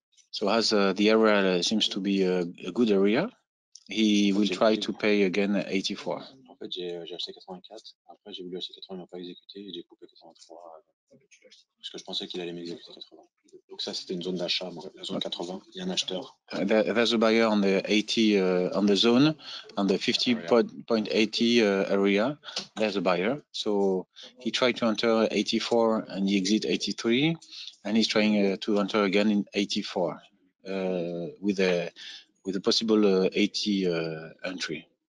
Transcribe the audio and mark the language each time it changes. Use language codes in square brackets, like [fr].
[en] So as the area seems to be a good area, he will try to pay again 84. [fr] En fait, j'ai acheté 84. Après, j'ai voulu acheter 80, il m'a pas exécuté et j'ai coupé 83 parce que je pensais qu'il allait m'exécuter 80. Donc ça, c'était une zone d'achat, la zone 80. Il y a un acheteur. [en] There's a buyer on the 80 on the zone, on the 50.80 area. There's a buyer. So he tried to enter 84 and he exit 83, and he's trying to enter again in 84 with a possible 80 entry.